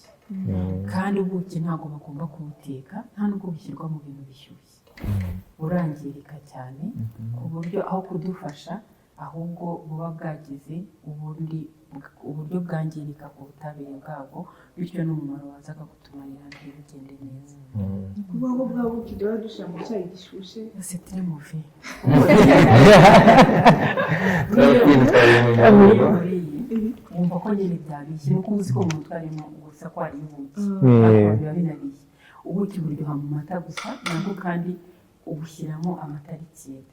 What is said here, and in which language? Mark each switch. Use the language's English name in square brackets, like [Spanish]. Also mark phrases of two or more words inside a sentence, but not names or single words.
[Kinyarwanda] Kandi ubuki ntabwo bagomba kubuteka, nta nubwo bushyirwa mu bintu bishyushye, burangirika cyane ku buryo aho kudufasha ahubwo buba bwagize uburyo bwangirika ku butabire bwabwo, bityo n'umumaro wazaga kutumarira ntibugende neza. Kuba ngo bwa buki duhora dushyira mu cyayi gishyushye, [French] c'est très mauvais. [Kinyarwanda] Wumva ko nyine byabishye, nuko uzi ko mu mutwe harimo gusa ko hari ubuki, ariko biba binariye. Ubuki buryoha mu mata gusa, nabwo kandi ubushyiramo amata ari kiyede,